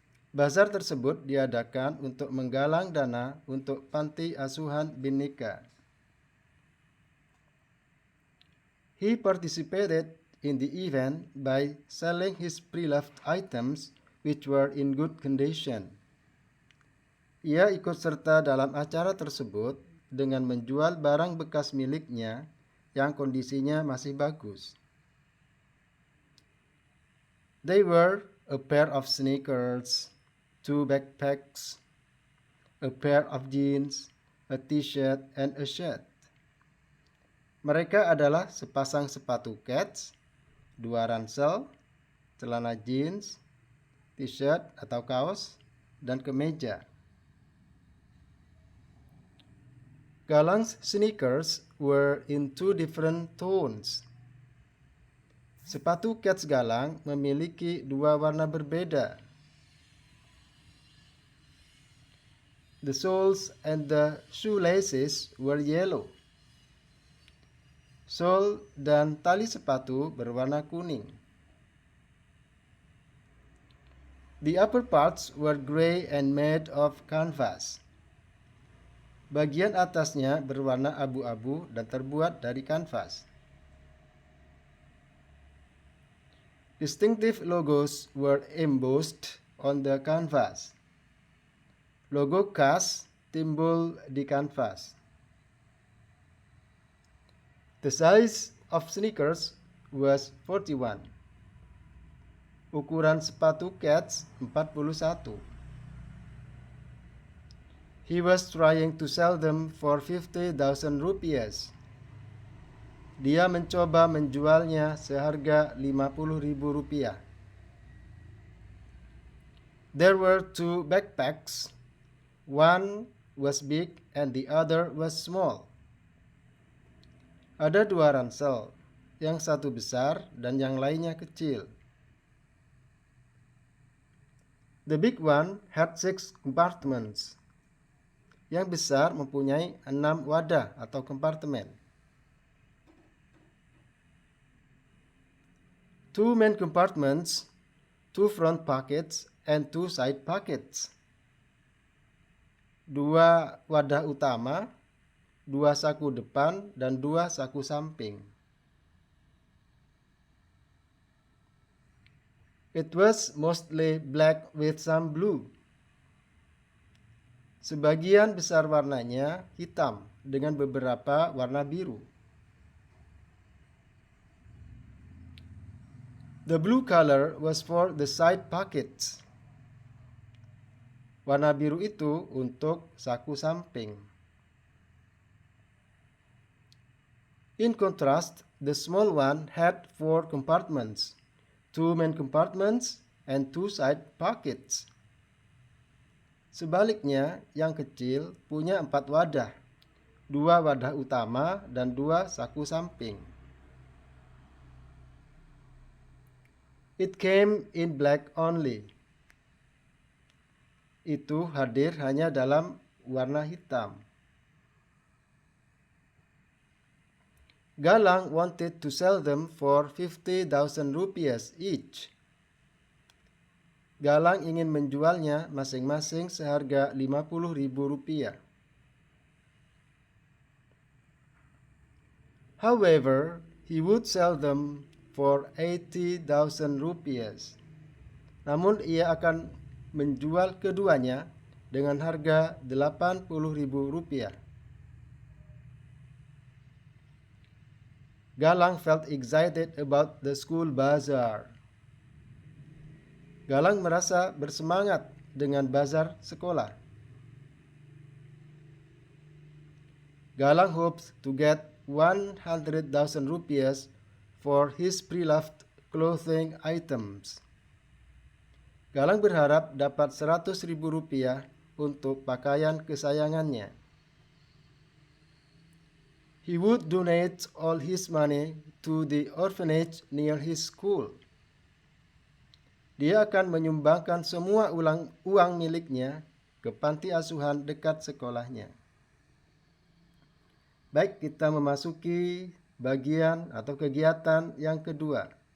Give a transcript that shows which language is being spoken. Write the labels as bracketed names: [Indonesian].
[Indonesian] Bazar tersebut diadakan untuk menggalang dana untuk panti asuhan Bhinneka. [English] He participated in the event by selling his pre-loved items which were in good condition. [Indonesian] Ia ikut serta dalam acara tersebut dengan menjual barang bekas miliknya yang kondisinya masih bagus. [English] They were a pair of sneakers, 2 backpacks, a pair of jeans, a t-shirt, and a shirt. [Indonesian] Mereka adalah sepasang sepatu kets, 2 ransel, celana jeans, t-shirt atau kaos, dan kemeja. [English] Galang's sneakers were in 2 different tones. [Indonesian] Sepatu kets Galang memiliki 2 warna berbeda. [English] The soles and the shoelaces were yellow. [Indonesian] Sol dan tali sepatu berwarna kuning. [English] The upper parts were gray and made of canvas. [Indonesian] Bagian atasnya berwarna abu-abu dan terbuat dari kanvas. [English] Distinctive logos were embossed on the canvas. [Indonesian] Logo khas timbul di kanvas. [English] The size of sneakers was 41. [Indonesian] Ukuran sepatu kets 41. [English] He was trying to sell them for 50,000 rupiahs. [Indonesian] Dia mencoba menjualnya seharga 50.000 rupiah. [English] There were 2 backpacks. One was big and the other was small. [Indonesian] Ada 2 ransel, yang satu besar dan yang lainnya kecil. [English] The big one had 6 compartments. [Indonesian] Yang besar mempunyai 6 wadah atau kompartemen. [English] 2 main compartments, 2 front pockets, and 2 side pockets. [Indonesian] 2 wadah utama, 2 saku depan, dan 2 saku samping. [English] It was mostly black with some blue. [Indonesian] Sebagian besar warnanya hitam dengan beberapa warna biru. [English] The blue color was for the side pockets. [Indonesian] Warna biru itu untuk saku samping. [English] In contrast, the small one had 4 compartments, 2 main compartments, and 2 side pockets. [Indonesian] Sebaliknya, yang kecil punya 4 wadah, 2 wadah utama dan 2 saku samping. [English] It came in black only. [Indonesian] Itu hadir hanya dalam warna hitam. [English] Galang wanted to sell them for 50,000 rupiahs each. [Indonesian] Galang ingin menjualnya masing-masing seharga Rp50.000. [English] However, he would sell them for 80,000 rupiahs. [Indonesian] Namun ia akan menjual keduanya dengan harga Rp80.000. [English] Galang felt excited about the school bazaar. [Indonesian] Galang merasa bersemangat dengan bazar sekolah. [English] Galang hopes to get 100,000 rupiahs for his pre-loved clothing items. [Indonesian] Galang berharap dapat 100.000 rupiah untuk pakaian kesayangannya. [English] He would donate all his money to the orphanage near his school. [Indonesian] Dia akan menyumbangkan semua uang miliknya ke panti asuhan dekat sekolahnya. Baik, kita memasuki bagian atau kegiatan yang kedua.